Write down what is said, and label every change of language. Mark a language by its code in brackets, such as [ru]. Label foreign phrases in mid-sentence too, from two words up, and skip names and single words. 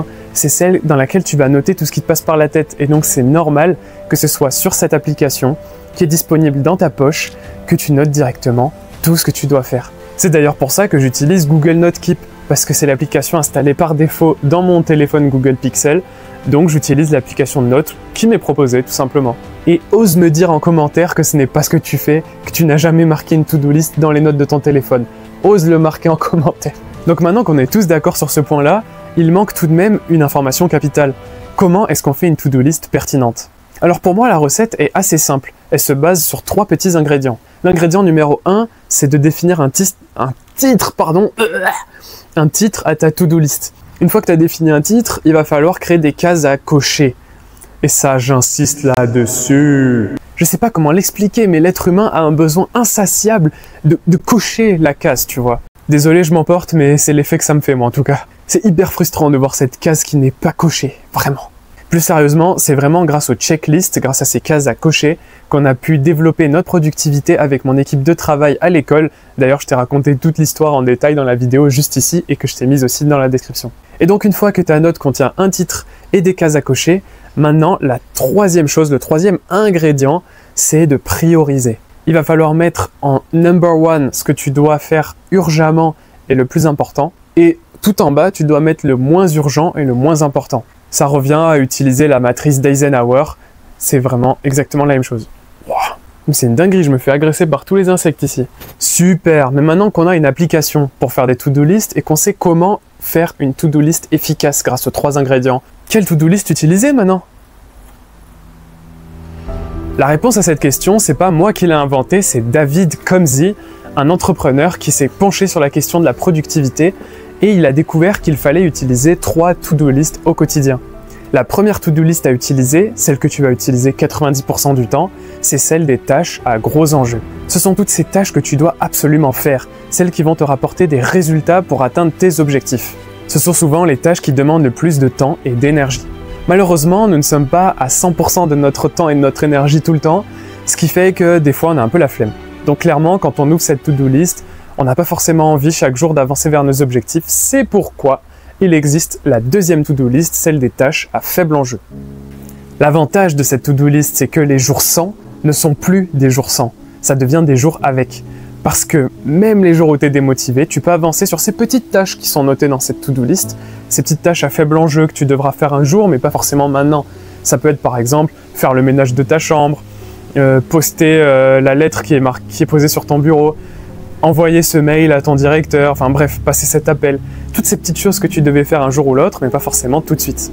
[fr] C'est celle dans laquelle tu vas noter tout ce qui te passe par la tête. Et donc, c'est normal que ce soit sur cette application qui est disponible dans ta poche que tu notes directement tout ce que tu dois faire. C'est d'ailleurs pour ça que j'utilise Google Note Keep, parce que c'est l'application installée par défaut dans mon téléphone Google Pixel, donc j'utilise l'application de notes qui m'est proposée tout simplement. Et ose me dire en commentaire que ce n'est pas ce que tu fais, que tu n'as jamais marqué une [en] to-do list [fr] dans les notes de ton téléphone. Ose le marquer en commentaire. Donc maintenant qu'on est tous d'accord sur ce point-là, il manque tout de même une information capitale. Comment est-ce qu'on fait une [en] to-do list [fr] pertinente? Alors pour moi, la recette est assez simple. Elle se base sur 3 petits ingrédients. L'ingrédient numéro 1, c'est de définir un titre à ta [en] to-do list. [fr] Une fois que tu as défini un titre, il va falloir créer des cases à cocher. Et ça, j'insiste là-dessus. Je sais pas comment l'expliquer, mais l'être humain a un besoin insatiable de cocher la case, tu vois. Désolé, je m'emporte, mais c'est l'effet que ça me fait, moi, en tout cas. C'est hyper frustrant de voir cette case qui n'est pas cochée, vraiment. Plus sérieusement, c'est vraiment grâce aux checklists, grâce à ces cases à cocher, qu'on a pu développer notre productivité avec mon équipe de travail à l'école. D'ailleurs, je t'ai raconté toute l'histoire en détail dans la vidéo juste ici et que je t'ai mise aussi dans la description. Et donc, une fois que ta note contient un titre et des cases à cocher, maintenant, la troisième chose, le troisième ingrédient, c'est de prioriser. Il va falloir mettre en [en] number one [fr] ce que tu dois faire urgemment et le plus important. Et tout en bas, tu dois mettre le moins urgent et le moins important. Ça revient à utiliser la matrice d'Eisenhower. C'est vraiment exactement la même chose. Wow. C'est une dinguerie, je me fais agresser par tous les insectes ici. Super, mais maintenant qu'on a une application pour faire des [en] to-do list [fr] et qu'on sait comment faire une [en] to-do list [fr] efficace grâce aux 3 ingrédients, quelle [en] to-do list [fr] utiliser maintenant? La réponse à cette question, c'est pas moi qui l'ai inventée, c'est David Comzi, un entrepreneur qui s'est penché sur la question de la productivité et il a découvert qu'il fallait utiliser 3 [en] to-do list [fr] au quotidien. La première [en] to-do list [fr] à utiliser, celle que tu vas utiliser 90% du temps, c'est celle des tâches à gros enjeux. Ce sont toutes ces tâches que tu dois absolument faire, celles qui vont te rapporter des résultats pour atteindre tes objectifs. Ce sont souvent les tâches qui demandent le plus de temps et d'énergie. Malheureusement, nous ne sommes pas à 100% de notre temps et de notre énergie tout le temps, ce qui fait que des fois on a un peu la flemme. Donc clairement, quand on ouvre cette [en] to-do list, [fr] on n'a pas forcément envie chaque jour d'avancer vers nos objectifs. C'est pourquoi il existe la deuxième [en] to-do list, [fr] celle des tâches à faible enjeu. L'avantage de cette [en] to-do list, [fr] c'est que les jours sans ne sont plus des jours sans. Ça devient des jours avec. Parce que même les jours où tu es démotivé, tu peux avancer sur ces petites tâches qui sont notées dans cette [en] to-do list, [fr] ces petites tâches à faible enjeu que tu devras faire un jour, mais pas forcément maintenant. Ça peut être par exemple faire le ménage de ta chambre, poster la lettre qui est posée sur ton bureau, envoyer ce mail à ton directeur, enfin bref, passer cet appel. Toutes ces petites choses que tu devais faire un jour ou l'autre, mais pas forcément tout de suite.